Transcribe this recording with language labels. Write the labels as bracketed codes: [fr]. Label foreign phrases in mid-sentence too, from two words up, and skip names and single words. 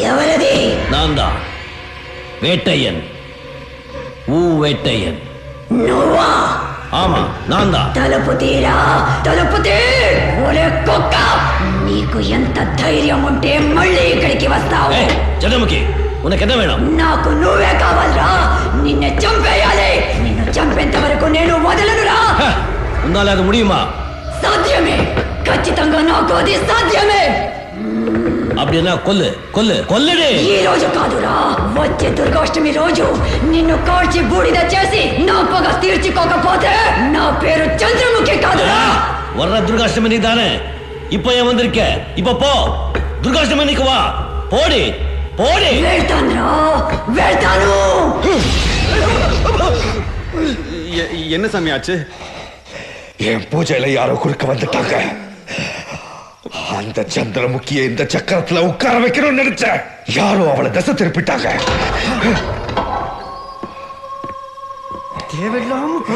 [ta] யாரதி? நான் தான் வேட்டையன். வேட்டையன். [te] నువ్వా? [ta] ஆமா நான்டா. [te] తలుపు తీరా, తలుపు తీ. ఒరే కుక్క, నీకు ఎంత ధైర్యం ఉంటే మళ్ళీ ఇక్కడికి వస్తావు? [ta] చంద్రముఖి, உனக்கென்ன வேணம்? [te] నాకు నువ్వే కావాలరా. నిన్ను చంపేయాలి. నిన్ను చంపేంత వరకు నేను వదలనురా. [ta] உந்தா லேது முடியுமா? [te] సాధ్యమే, ఖచ్చితంగా నాకు అది సాధ్యమే. [ta] அப்படின்னா கொல்லு கொல்லு கொல்லுடி. [te] ఈ రోజు కాదురా, వచ్చే దుర్గాష్టమి రోజు నిన్ను కాల్చి బూడిద చేసి నా పగ తీర్చుకోకపోతే నా పేరు చంద్రముఖి కాదురా. [ta] வர்ற துர்காஷ்டமி நீ தானே? இப்ப ஏன் வந்திருக்க? இப்ப போ, துர்காஷ்டமி நீக்கு வா. போடி போடி. [te] వెళ్తానురా, వెళ్తాను. [ta] என்ன சாமி ஆச்சு? என் பூஜையில யாரோ குறுக்க வந்துட்டாங்க. அந்த சந்திரமுகியை இந்த சக்கரத்துல உட்கார வைக்கணும்னு நினைச்ச யாரோ அவளை தசை திருப்பிட்டாங்க. தேவையில்லாம